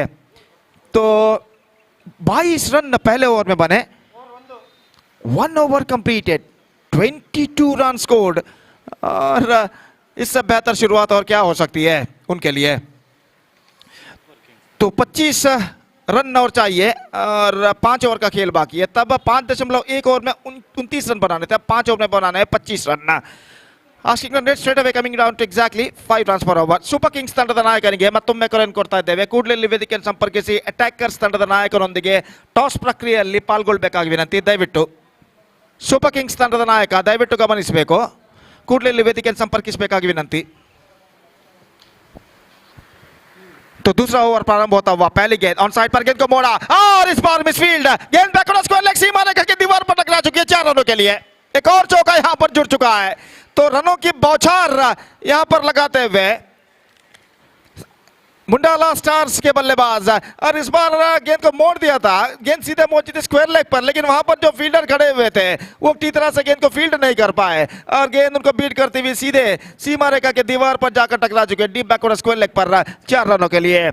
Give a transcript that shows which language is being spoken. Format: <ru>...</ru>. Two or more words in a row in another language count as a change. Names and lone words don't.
<hi>तो 22 रन पहले ओवर में बने, 1</hi> <en>over completed,</en> <hi>22</hi> <en>runs scored,</en> <hi>और इससे बेहतर शुरुआत और क्या हो सकती है उनके लिए। तो 25 रन और चाहिए और 5 ओवर का खेल बाकी है, तब 5.1 ओवर में 29 रन बनाने थे, अब 5 ओवर में बनाने हैं 25 रन।</hi> <en>Asking run rate straight away coming down to exactly 5 runs per over.</en> <kn>Super Kings ತಂಡದ ನಾಯಕನಿಗೆ ಮತ್ತೊಮ್ಮೆ ಕರೆಯನ್ನು ಕೊಡ್ತಾ ಇದ್ದೇವೆ. ಕೂಡಲೇ ವೇದಿಕೆಯನ್ನು ಸಂಪರ್ಕಿಸಿ ಅಟ್ಯಾಕರ್ಸ್ ತಂಡದ ನಾಯಕರೊಂದಿಗೆ ಟಾಸ್ ಪ್ರಕ್ರಿಯೆಯಲ್ಲಿ ಪಾಲ್ಗೊಳ್ಳಬೇಕಾಗಿ ವಿನಂತಿ. ದಯವಿಟ್ಟು ಸೂಪರ್ ಕಿಂಗ್ಸ್ ತಂಡದ ನಾಯಕ ದಯವಿಟ್ಟು ಗಮನಿಸಬೇಕು, ಕೂಡಲೇ ವೇದಿಕೆಯನ್ನು ಸಂಪರ್ಕಿಸಬೇಕಾಗಿ ವಿನಂತಿ.</kn> <hi>तो दूसरा ओवर प्रारंभ होता हुआ, पहली गेंद</hi> <en>on side</en> <hi>पर गेंद को मोड़ा और इस बार मिसफील्ड, गेंद</hi> <en>backward square leg</en> <hi>सीमा रेखा की दीवार पर टकरा चुकी है 4 रनों के लिए। एक और चौका यहां पर जुड़ चुका है, तो रनों की बौछार यहां पर लगाते हुए मुंडाला स्टार्स के बल्लेबाज, और इस बार गेंद को मोड़ दिया था, गेंद सीधे पहुंची थी स्क्वायर लेग पर, लेकिन वहां पर जो फील्डर खड़े हुए थे वो ठीक तरह से गेंद को फील्ड नहीं कर पाए और गेंद उनको बीट करती हुई सीधे सीमा रेखा के दीवार पर जाकर टकरा चुके</hi> <en>deep backward square leg</en> <hi>पर 4 रनों के लिए।</hi>